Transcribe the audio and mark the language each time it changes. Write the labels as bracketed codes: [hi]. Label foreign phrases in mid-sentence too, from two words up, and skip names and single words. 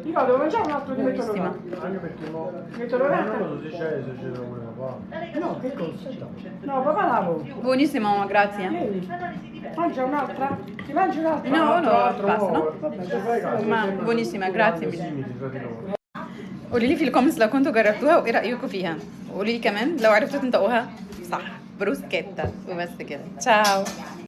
[it] Dico, devo mangiare un altro di Buonissima. Anche perché mo... Metto l'oretta? Non lo diceva se ce lo voleva fare. No, che cosa? No, papà lavo. Buonissima mamma, grazie. Vieni. Mangia un'altra? Ti mangi un'altra? No, no, basta, no? Vabbè, ci fai caso. ما buonissima, grazie mille. Simili tra di loro. [ar] قولي لي في الكومنتس لو كنتوا جربتوها وايه رايكم فيها، وقولي لي كمان لو عرفتوا تنطقوها صح. بروسكيتا. وبس كده، تشاو.